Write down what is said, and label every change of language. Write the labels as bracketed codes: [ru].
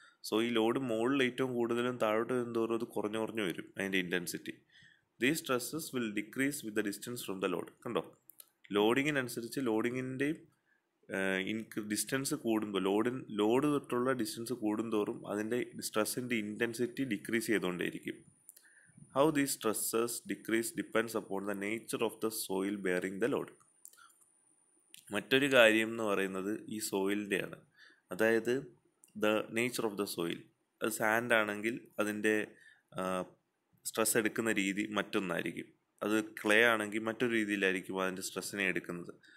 [ml] So ഈ load മുകളിൽ ഏറ്റവും കൂടുതലും താഴോട്ട് വരുന്നതോറും അത് കുറഞ്ഞു വരും അതിൻ്റെ intensity. [en] These stresses will decrease with the distance from the load. [ml] കണ്ടോ, ലോഡിങ്ങിനനുസരിച്ച് ലോഡിങ്ങിൻ്റെയും ഡിസ്റ്റൻസ് കൂടുമ്പോൾ, ലോഡ് തൊട്ടുള്ള ഡിസ്റ്റൻസ് കൂടുന്തോറും അതിൻ്റെ സ്ട്രെസ്സിൻ്റെ intensity decrease ചെയ്തുകൊണ്ടേയിരിക്കും. [en] How these stresses decrease depends upon the nature of the soil bearing the load. [ml] മറ്റൊരു കാര്യം എന്ന് പറയുന്നത് ഈ സോയിലിൻ്റെയാണ്. അതായത് [en] The nature of the soil. [ml] Sand ആണെങ്കിൽ അതിൻ്റെ സ്ട്രെസ് എടുക്കുന്ന രീതി മറ്റൊന്നായിരിക്കും. അത് ക്ലേ ആണെങ്കിൽ മറ്റൊരു രീതിയിലായിരിക്കും അതിൻ്റെ സ്ട്രെസ്സിനെ എടുക്കുന്നത്.